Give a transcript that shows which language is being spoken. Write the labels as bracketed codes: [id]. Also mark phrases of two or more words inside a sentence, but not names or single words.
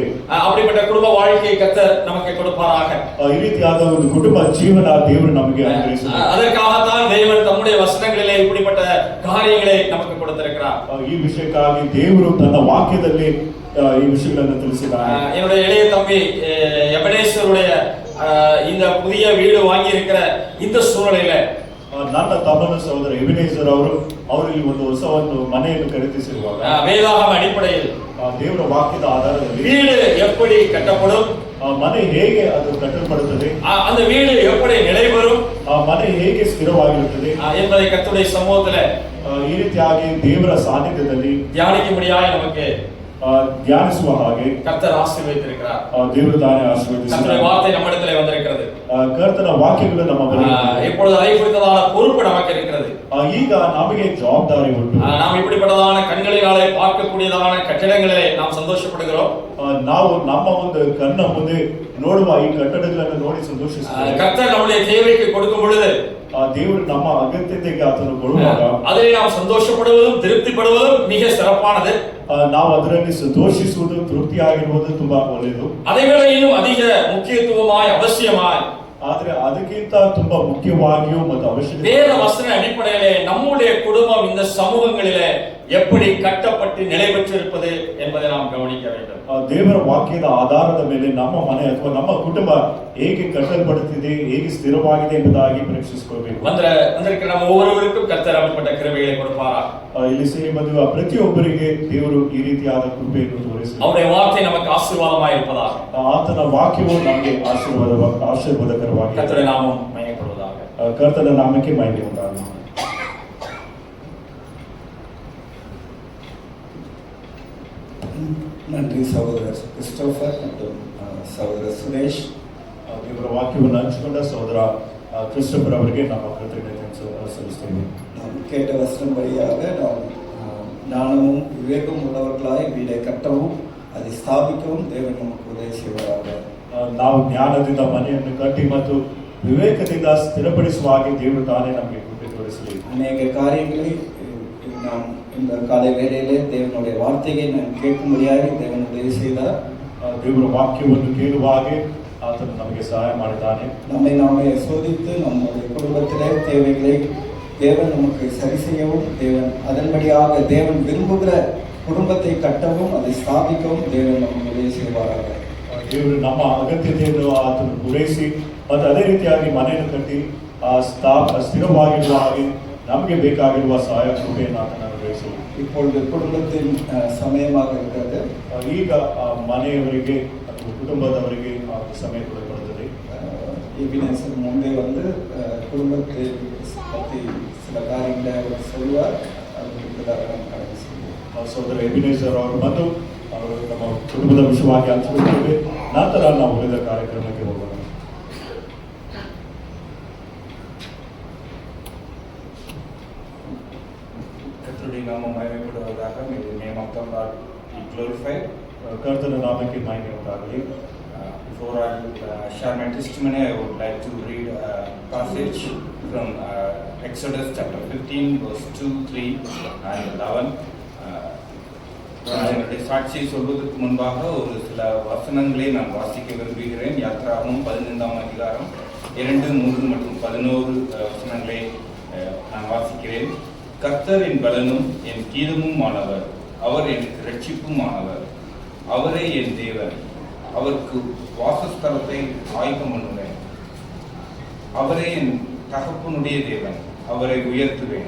[ta] அப்படிப்பட்ட குடும்ப வாழ்க்கையை கர்த்தர் நமக்கு கொடுப்பாராக. [kn] ಈ ರೀತಿಯಾದ ಒಂದು ಕುಟುಂಬ ಜೀವನ ದೇವರು ನಮಗೆ ಅನುಗ್ರಹಿಸುತ್ತಾನೆ. [ta] அதற்காகத்தான் தேவன் தம்முடைய வசனங்களிலே இப்படிப்பட்ட காரியங்களை நமக்கு கொடுத்திருக்கிறார். [kn] ಈ ವಿಷಯಕ್ಕಾಗಿ ದೇವರು ತನ್ನ ವಾಕ್ಯದಲ್ಲಿ ಈ ವಿಷಯಗಳನ್ನು ತಿಳಿಸಿದ್ದಾನೆ. [ta] என்னுடைய இளைய தம்பி எபனேசருடைய இந்த புதிய வீடு வாங்கி இருக்கிற இந்த சூழ்நிலையில [kn] ನನ್ನ ತಮ್ಮನ ಸಹೋದರ ಎಬಿನೇಜರ್ ಅವರಲ್ಲಿ ಒಂದು ಹೊಸ ಒಂದು ಮನೆಯನ್ನು ಖರೀದಿಸಿರುವಾಗ [ta] வேதாகம அடிப்படையில் [kn] ದೇವರ ವಾಕ್ಯದ ಆಧಾರದಲ್ಲಿ [ta] வீடு எப்படி கட்டப்படும், [kn] ಮನೆ ಹೇಗೆ ಅದು ಕಟ್ಟಲ್ಪಡುತ್ತದೆ, [ta] அந்த வீடு எப்படி நிலைபெறும், [kn] ಮನೆ ಹೇಗೆ ಸ್ಥಿರವಾಗಿರುತ್ತದೆ [ta] என்பதை கர்த்தருடைய சமூகத்திலே [kn] ಈ ರೀತಿಯಾಗಿ ದೇವರ ಸಾನ್ನಿಧ್ಯದಲ್ಲಿ [ta] தியானிக்கும்படியாக நமக்கு [kn] ಧ್ಯಾನಿಸುವ ಹಾಗೆ [ta] கர்த்தர் ஆசீர்வதித்திருக்கிறார். [kn] ದೇವರು ತಾನೇ ಆಶೀರ್ವದಿಸಿದ್ದಾನೆ. [ta] கர்த்தருடைய வார்த்தை நம்மிடத்திலே வந்திருக்கிறது. [kn] ಕರ್ತನ ವಾಕ್ಯಗಳು ನಮ್ಮ ಬಳಿ [ta] இப்பொழுது அதை குறித்ததான பொறுப்பு நமக்கு இருக்கிறது. [kn] ಈಗ ನಮಗೆ ಜವಾಬ್ದಾರಿ ಉಂಟು. [ta] நாம் இப்படிப்பட்டதான கண்களினாலே பார்க்கக்கூடியதான கட்டிடங்களே நாம் சந்தோஷப்படுகிறோம். [kn] ನಾವು ನಮ್ಮ ಒಂದು ಕಣ್ಣ ಮುಂದೆ ನೋಡುವ ಈ ಕಟ್ಟಡಗಳನ್ನು ನೋಡಿ ಸಂತೋಷಿಸುತ್ತೇವೆ. [ta] கர்த்தர் நம்முடைய தேவைக்கு கொடுக்கும் பொழுது [kn] ದೇವರು ನಮ್ಮ ಅಗತ್ಯತೆಗೆ ಆತನು ಕೊಡುವಾಗ [ta] அதிலே நாம் சந்தோஷப்படுவதும் திருப்திப்படுவதும் மிக சிறப்பானது. [kn] ನಾವು ಅದರಲ್ಲಿ ಸಂತೋಷಿಸುವುದು ತೃಪ್ತಿಯಾಗಿರುವುದು ತುಂಬಾ ಒಳ್ಳೆಯದು. [ta] அதை விட இன்னும் அதிக முக்கியத்துவமாய் அவசியமாய் [kn] ಆದ್ರೆ ಅದಕ್ಕಿಂತ ತುಂಬಾ ಮುಖ್ಯವಾಗಿಯೂ ಮತ್ತು ಅವಶ್ಯಕತೆ [ta] வேத வசன அடிப்படையிலே நம்முடைய குடும்பம் இந்த சமூகங்களிலே எப்படி கட்டப்பட்டு நிலை பெற்றிருப்பது என்பதை நாம் கவனிக்க வேண்டும். [kn] ದೇವರ ವಾಕ್ಯದ ಆಧಾರದ ಮೇಲೆ ನಮ್ಮ ಮನೆ ಅಥವಾ ನಮ್ಮ ಕುಟುಂಬ ಹೇಗೆ ಕಟ್ಟಲ್ಪಡುತ್ತಿದೆ, ಹೇಗೆ ಸ್ಥಿರವಾಗಿದೆ ಎಂಬುದಾಗಿ ಪರೀಕ್ಷಿಸಿಕೊಳ್ಳಬೇಕು. [ta] வந்திருக்கிற நம்ம ஒவ்வொருவருக்கும் கர்த்தர் அப்படிப்பட்ட கிருபைகளை கொடுப்பாரா? [kn] ಇಲ್ಲಿ ಸೇರಿ ಬಂದಿರುವ ಪ್ರತಿಯೊಬ್ಬರಿಗೆ ದೇವರು ಈ ರೀತಿಯಾದ ಕೃಪೆಯನ್ನು ತೋರಿಸಲಿ. [ta] அவருடைய வார்த்தை நமக்கு ஆசீர்வாதமாய் இருப்பதாக. [kn] ಆತನ ವಾಕ್ಯವು ನಮಗೆ ಆಶೀರ್ವಾದಕರವಾಗಿ [ta] கர்த்தருடைய நாமம் மகிமைப்படுவதாக. [kn] ಕರ್ತನ ನಾಮಕ್ಕೆ ಮಹಿಮೆ ಉಂಟಾಗಲಿ. [ta] நன்றி சகோதரர் கிறிஸ்டோபர் மற்றும் சகோதரர் சுரேஷ். [kn] ದೇವರ ವಾಕ್ಯವನ್ನು ಹಂಚಿಕೊಂಡ ಸಹೋದರ ಕ್ರಿಸ್ಟೋಫರ್ ಅವರಿಗೆ ನಮ್ಮ ಕೃತಜ್ಞತೆಯನ್ನು ಸಲ್ಲಿಸುತ್ತೇವೆ. [ta] நாம் கேட்ட வசனம் வழியாக நாம் ஞானமும் விவேகம் உள்ளவர்களாய் வீடை கட்டவும் அதை ஸ்தாபிக்கவும் தேவன் நமக்கு உதவி செய்வாராக. [kn] ನಾವು ಜ್ಞಾನದಿಂದ ಮನೆಯನ್ನು ಕಟ್ಟಿ ಮತ್ತು ವಿವೇಕದಿಂದ ಸ್ಥಿರಪಡಿಸುವ ಹಾಗೆ ದೇವರು ತಾನೇ ನಮಗೆ ಕೃಪೆ ತೋರಿಸಲಿ. [ta] அநேக காரியங்களை நாம் இந்த காலை வேளையிலே தேவனுடைய வார்த்தையை நாம் கேட்கும்படியாக தேவன் உதவி செய்தார். [kn] ದೇವರ ವಾಕ್ಯವನ್ನು ಕೇಳುವ ಹಾಗೆ ಆತನು ನಮಗೆ ಸಹಾಯ ಮಾಡಿದ್ದಾನೆ. [ta] நம்மை நாமே சோதித்து நம்முடைய குடும்பத்திலே தேவைகளை தேவன் நமக்கு சரி செய்யவும் தேவன் அதன்படியாக தேவன் விரும்புகிற குடும்பத்தை கட்டவும் அதை ஸ்தாபிக்கவும் தேவன் நமக்கு உதவி செய்வாராக. [kn] ದೇವರು ನಮ್ಮ ಅಗತ್ಯತೆಯನ್ನು ಆತನು ಪೂರೈಸಿ ಮತ್ತು ಅದೇ ರೀತಿಯಾಗಿ ಮನೆಯನ್ನು ಕಟ್ಟಿ ಸ್ಥಿರವಾಗಿರುವ ಹಾಗೆ ನಮಗೆ ಬೇಕಾಗಿರುವ ಸಹಾಯ ಕೃಪೆಯನ್ನು ಆತನು ಅನುಗ್ರಹಿಸಲಿ. [ta] இப்பொழுது குடும்பத்தின் சமயமாக இருக்கிறது. [kn] ಈಗ ಮನೆಯವರಿಗೆ ಅಥವಾ ಕುಟುಂಬದವರಿಗೆ ಸಮಯ ಕೊಡಲ್ಪಡುತ್ತದೆ. [ta] எபினேசர் முன்பே வந்து குடும்பத்தை பற்றி சில காரியங்களை அவர் சொல்வார். அதுக்கு நாம் கடந்து செய்வோம். [kn] ಸಹೋದರ ಎಬಿನೇಜರ್ ಅವರು ಬಂದು ಅವರು ನಮ್ಮ ಕುಟುಂಬದ ವಿಷಯವಾಗಿ ಹಂಚಿಕೊಳ್ಳುತ್ತೇವೆ. ನಂತರ ನಾವು ಉಳಿದ ಕಾರ್ಯಕ್ರಮಕ್ಕೆ ಹೋಗೋಣ. [ta] கர்த்தருடைய நாமம் மகிமைப்படுவதாக. [en] May the name of the Lord be glorified. [kn] ಕರ್ತನ ನಾಮಕ್ಕೆ ಮಹಿಮೆ ಉಂಟಾಗಲಿ. [en] Before I share my testimony, I would like to read a passage from Exodus chapter 15, verse 2, 3 and 11. [ta] என்னுடைய சாட்சியை சொல்வதற்கு முன்பாக ஒரு சில வசனங்களை நான் வாசிக்க விரும்புகிறேன். யாத்ராகமம் 15ஆம் அதிகாரம் 2, 3 மற்றும் 11 வசனங்களை நான் வாசிக்கிறேன். கர்த்தர் என் பலனும் என் கீதமும் ஆனவர், அவர் எனக்கு இரட்சிப்பும் ஆனவர், அவரே என் தேவன், அவருக்கு வாசஸ்தலத்தை ஆயத்தம் பண்ணுவேன், அவரே என் தகப்பனுடைய தேவன், அவரை உயர்த்துவேன்.